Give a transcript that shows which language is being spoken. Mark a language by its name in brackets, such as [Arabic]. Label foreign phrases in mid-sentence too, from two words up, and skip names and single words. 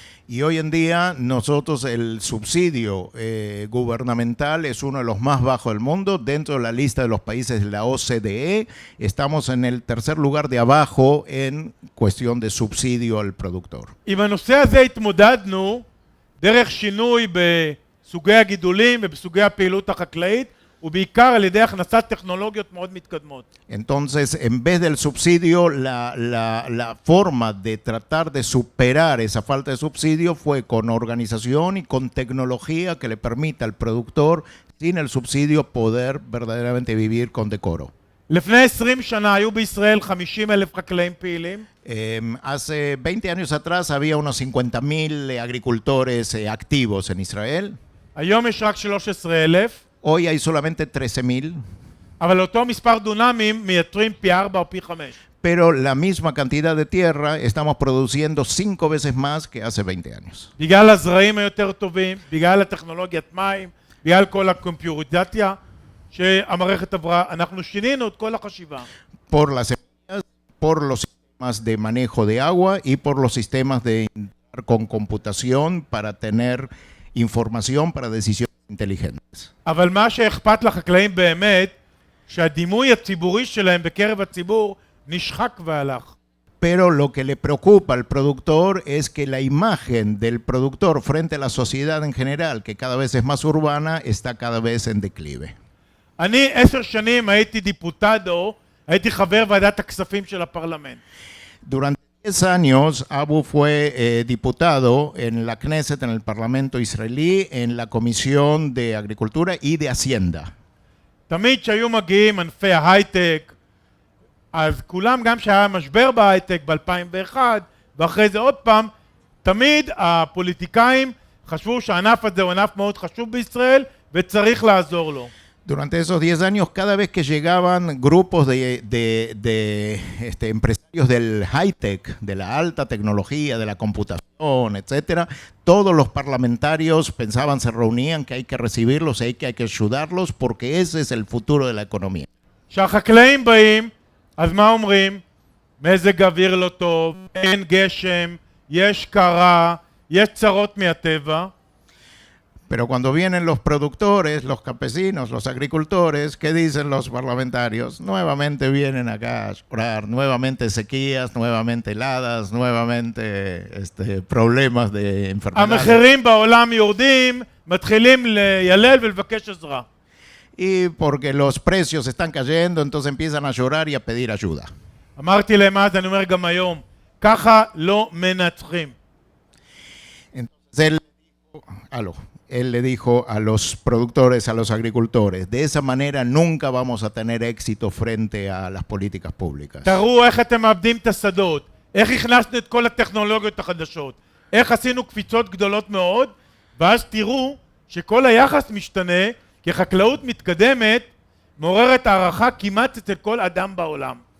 [Spanish] Y hoy en día nosotros el subsidio gubernamental es uno de los más bajos del mundo. Dentro de la lista de los países de la OCDE estamos en el tercer lugar de abajo en cuestión de subsidio al productor. [Hebrew] עם הנושא הזה התמודדנו דרך שינוי בסוגי הגידולים ובסוגי הפעילות החקלאית ובעיקר על ידי הכנסת טכנולוגיות מאוד מתקדמות. [Spanish] Entonces, en vez del subsidio, la forma de tratar de superar esa falta de subsidio fue con organización y con tecnología que le permita al productor, sin el subsidio, poder verdaderamente vivir con decoro. [Hebrew] לפני 20 שנה היו בישראל 50,000 חקלאים פעילים. [Spanish] Hace 20 años atrás había unos 50,000 agricultores activos en Israel. [Hebrew] היום יש רק 13,000. [Spanish] Hoy hay solamente 13,000. [Hebrew] אבל אותו מספר דונמים מייצרים פי 4 או פי 5. [Spanish] Pero la misma cantidad de tierra estamos produciendo 5 veces más que hace 20 años. [Hebrew] בגלל הזרעים היותר טובים, בגלל הטכנולוגיית מים, בגלל כל הקומפיוריזציה שהמערכת עברה, אנחנו שינינו את כל החשיבה. [Spanish] Por las semillas, por los sistemas de manejo de agua y por los sistemas de con computación para tener información para decisiones inteligentes. [Hebrew] אבל מה שאכפת לחקלאים באמת, שהדימוי הציבורי שלהם בקרב הציבור נשחק והלך. [Spanish] Pero lo que le preocupa al productor es que la imagen del productor frente a la sociedad en general, que cada vez es más urbana, está cada vez en declive. [Hebrew] אני 10 שנים הייתי דיפוטדו, הייתי חבר ועדת הכספים של הפרלמנט. [Spanish] Durante 10 años, Abu fue diputado en la Knesset, en el Parlamento israelí, en la Comisión de Agricultura y de Hacienda. [Hebrew] תמיד שהיו מגיעים ענפי ההייטק, אז כולם, גם שהיה משבר בהייטק ב-2001, ואחרי זה עוד פעם, תמיד הפוליטיקאים חשבו שהענף הזה הוא ענף מאוד חשוב בישראל, וצריך לעזור לו. [Spanish] Durante esos 10 años, cada vez que llegaban grupos de empresarios del high-tech, de la alta tecnología, de la computación, etcétera, todos los parlamentarios pensaban, se reunían que hay que recibirlos, hay que ayudarlos, porque ese es el futuro de la economía. [Hebrew] כשהחקלאים באים, אז מה אומרים? מזג אוויר לא טוב, אין גשם, יש קרה, יש צרות מהטבע. [Spanish] Pero cuando vienen los productores, los campesinos, los agricultores, ¿qué dicen los parlamentarios? Nuevamente vienen acá a llorar, nuevamente sequías, nuevamente heladas, nuevamente problemas de enfermedades. [Hebrew] המחירים בעולם יורדים, מתחילים לילל ולבקש עזרה. [Spanish] Y porque los precios están cayendo, entonces empiezan a llorar y a pedir ayuda. [Hebrew] אמרתי להם אז, אני אומר גם היום, ככה לא מנצחים. [Spanish] Él, aló, él le dijo a los productores, a los agricultores, de esa manera nunca vamos a tener éxito frente a las políticas públicas. [Hebrew] תראו איך אתם מאבדים את השדות, איך הכנסנו את כל הטכנולוגיות החדשות, איך עשינו קפיצות גדולות מאוד, ואז תראו שכל היחס משתנה, כי חקלאות מתקדמת מעוררת הערכה כמעט אצל כל אדם בעולם.